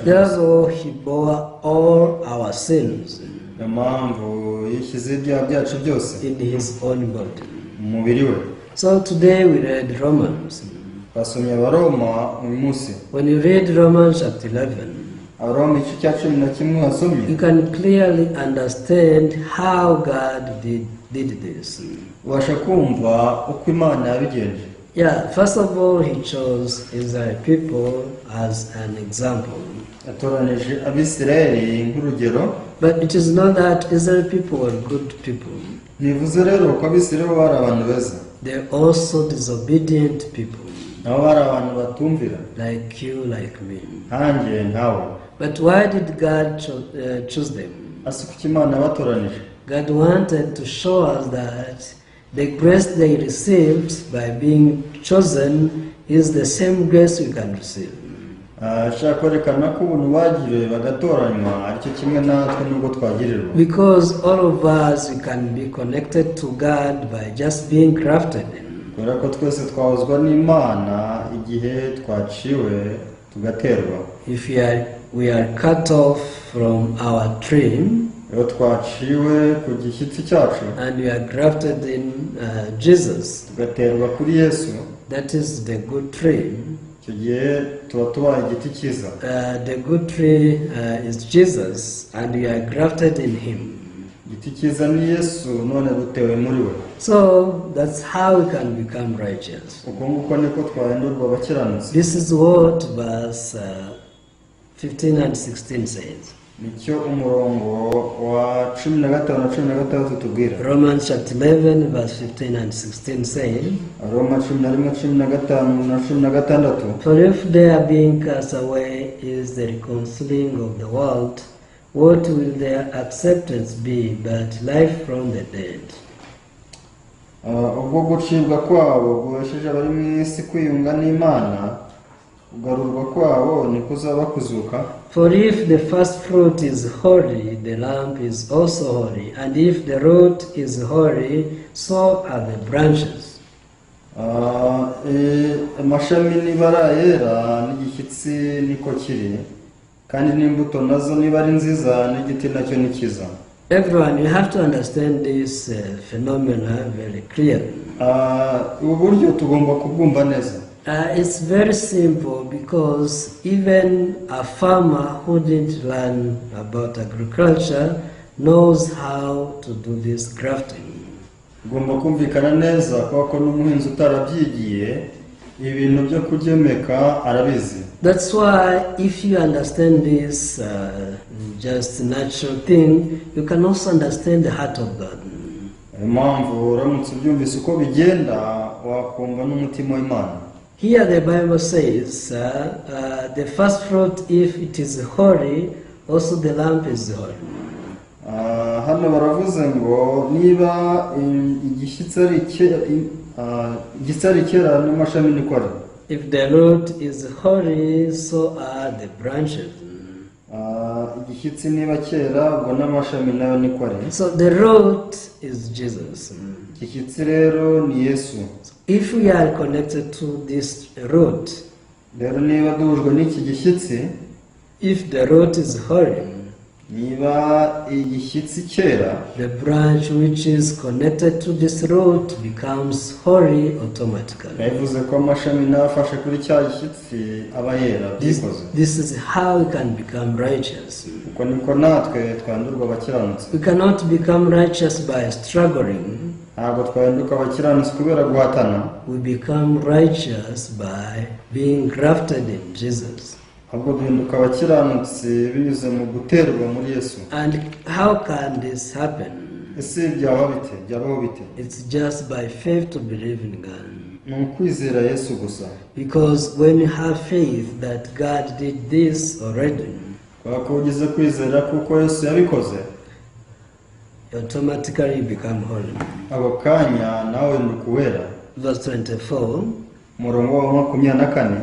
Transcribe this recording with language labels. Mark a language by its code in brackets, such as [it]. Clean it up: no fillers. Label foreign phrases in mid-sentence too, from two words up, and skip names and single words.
[en] Therefore, he bore all our sins [rw] Niyo mpamvu yishyize ibyaha byacu byose [en] in his own body. [rw] mu mubiri we. [en] So today we read Romans. [rw] Basomye Abaroma uyu munsi. [en] When you read Romans chapter 11, [rw] Abaroma igice cya 11 wasomye. [en] you can clearly understand how God did this. [rw] Ubasha kumva uko Imana yabigenje. [en] Yeah, first of all, he chose Israel people as an example. [rw] Yatoranije Abisirayeli nk'urugero. [en] But it is not that Israel people were good people. [rw] Ntibivuze rero ko Abisirayeli bari abantu beza. [en] They are also disobedient people, [rw] Nabo bari abantu batumvira. [en] like you, like me. [rw] Nkanjye nkawe. [en] But why did God choose them? [rw] Ase kuki Imana yabatoranije? [en] God wanted to show us that the grace they received by being chosen is the same grace we can receive. [rw] Ashaka kwerekana ko ubuntu bagiriwe bagatoranywa aricyo kimwe natwe nubwo twagirirwa. [en] Because all of us, we can be connected to God by just being grafted in. [rw] Kubera ko twese twahozwa n'Imana igihe twaciwe tugaterwa. [en] If we are cut off from our tree, [rw] Iyo twaciwe ku gishyitsi cyacu [en] and we are grafted in Jesus, [rw] tugaterwa kuri Yesu, [en] that is the good tree. [rw] icyo gihe tuba tubaye igiti cyiza. [en] The good tree is Jesus, and we are grafted in him. [rw] Igiti cyiza ni Yesu, none dutewe muri we. [en] So that's how we can become righteous. [rw] Uko nguko niko twahindurwa abakiranutsi. [en] This is what verse 15 and 16 says. [rw] Nicyo umurongo wa 15 na 16 tubwira. [en] Romans chapter 11 verse 15 and 16 say, [rw] Roma 11:15 na 16. [en] For if their being cast away is the reconciling of the world, what will their acceptance be but life from the dead? [rw] Ubwo gucibwa kwabo guhesheje abari mu isi kwiyunga n'Imana, kugarurwa kwabo ni kuzaba kuzuka. [en] For if the first fruit is holy, the lamp is also holy, and if the root is holy, so are the branches. [rw] Amashami nibara yera n'igishyitsi niko kiri. kandi n'imbuto nazo niba ari nziza n'igiti nacyo ni cyiza. [en] Everyone, you have to understand this phenomena very clearly. [rw] Ubu buryo tugomba kubwumva neza. [en] It's very simple because even a farmer who didn't learn about agriculture knows how to do this grafting. [rw] Ugomba kumvikana neza kuko n'umuhinzi utarabyigiye ibintu byo kugemeka arabizi. [en] That's why if you understand this just natural thing, you can also understand the heart of God. [rw] Impamvu uramutse ubyumvise uko bigenda wakumva n'umutima w'Imana. [en] Here the Bible says, the first fruit, if it is holy, also the lamp is holy. [rw] Hano baravuze ngo niba igishyitsi ari kera n'amashami niko ari. [en] If the root is holy, so are the branches. [rw] Igishyitsi niba kera ubwo n'amashami nayo niko ari. [en] So the root is Jesus. [rw] Igishyitsi rero ni Yesu. [en] If we are connected to this root, [rw] rero niba duhujwe n'iki gishyitsi, [en] if the root is holy, [rw] niba igishyitsi kera, [en] the branch which is connected to this root becomes holy automatically. [rw] bivuze ko amashami n'afashe kuri cya gishyitsi aba yera byikoze. [en] This is how we can become righteous. [rw] Uko niko natwe twandurwa abakiranutsi. [en] We cannot become righteous by struggling. [rw] Ntabwo twahinduka abakiranutsi kubera guhatana. [en] We become righteous by being grafted in Jesus. [rw] Ahubwo duhinduka abakiranutsi binyuze mu guterwa muri Yesu. [en] And how can this happen? [rw] Ese byabaho bite? [en] It's just by faith to believe in God. [rw] Ni ukwizera Yesu gusa. [en] Because when you have faith that God did this already, [rw] Kwa ko ugize kwizera kuko Yesu yabikoze, [en] you automatically become holy. [rw] ako kanya nawe nduka uwera. [en] Verse 24, [rw] Umurongo wa 24.